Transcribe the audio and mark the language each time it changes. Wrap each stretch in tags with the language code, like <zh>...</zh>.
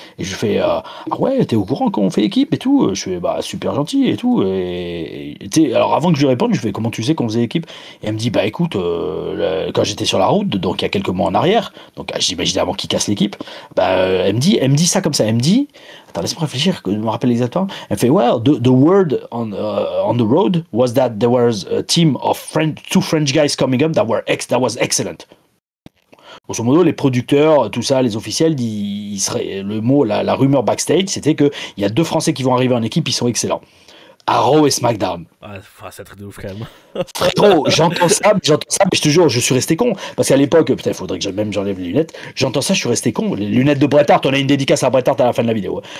<fr>Et je fais, ah ouais, t'es au courant qu'on fait équipe et tout? Je fais, bah, super gentil et tout. Et tu sais, alors avant que je lui réponde, je fais, comment tu sais qu'on faisait équipe? Et elle me dit, bah écoute, quand j'étais sur la route, donc il y a quelques mois en arrière, donc j'imagine avant qu'il casse l'équipe, bah, elle me dit ça comme ça. Elle me dit, attends, laisse-moi réfléchir, que je me rappelle exactement. Elle fait,</fr> <en>well, the word on the road was that there was a team of two French guys coming up that was excellent.</en> <fr>Grosso modo, les producteurs, tout ça, les officiels, le mot, la rumeur backstage, c'était qu'il y a deux Français qui vont arriver en équipe, ils sont excellents. À Raw et SmackDown. Ah, c'est un truc de ouf quand même. Frérot, j'entends ça, mais je te jure, je suis resté con. Parce qu'à l'époque, putain, il faudrait que j'enlève les lunettes. J'entends ça, je suis resté con. Les lunettes de Bret Hart, on a une dédicace à Bret Hart à la fin de la vidéo.</fr>